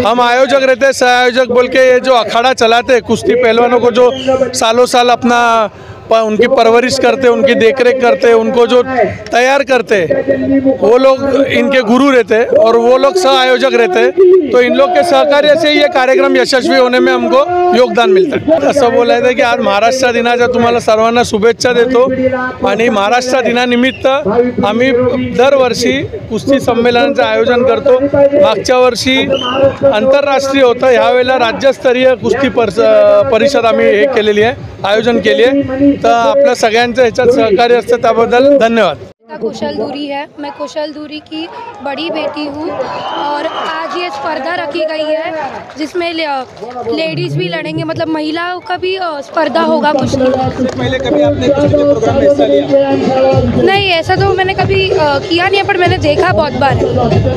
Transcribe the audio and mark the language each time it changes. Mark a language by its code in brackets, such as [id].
[hi] हम आयोजक रहते हैं, सह आयोजक बोल के ये जो अखाड़ा चलाते हैं कुश्ती पहलवानों को, जो सालों साल अपना उनकी परवरिश करते, उनकी देखरेख करते, उनको जो तैयार करते, वो लोग इनके गुरु रहते हैं और वो लोग सह आयोजक रहते हैं। तो इन लोग के सहकार्य से ये कार्यक्रम यशस्वी होने में हमको योगदान मिळतं. [mr] असं बोलायचं की आज महाराष्ट्र दिनाच्या तुम्हाला सर्वांना शुभेच्छा देतो आणि महाराष्ट्र दिनानिमित्त आम्ही दरवर्षी कुस्ती संमेलनाचं आयोजन करतो. मागच्या वर्षी आंतरराष्ट्रीय होतं, ह्यावेळेला राज्यस्तरीय कुस्ती परिषद आम्ही हे केलेली आहे, आयोजन केली आहे. तर आपल्या सगळ्यांचं ह्याच्यात सहकार्य असतं, त्याबद्दल धन्यवाद. [hi] कुशल धुरी है, मैं कुशल धुरी की बड़ी बेटी हूँ और आज ये स्पर्धा रखी गई है जिसमें लेडीज़ भी लड़ेंगे, मतलब महिलाओं का भी स्पर्धा होगा कुश्ती। पहले कभी आपने कुश्ती के प्रोग्राम में हिस्सा लिया? नहीं, ऐसा तो मैंने कभी किया नहीं है, पर मैंने देखा बहुत बार है।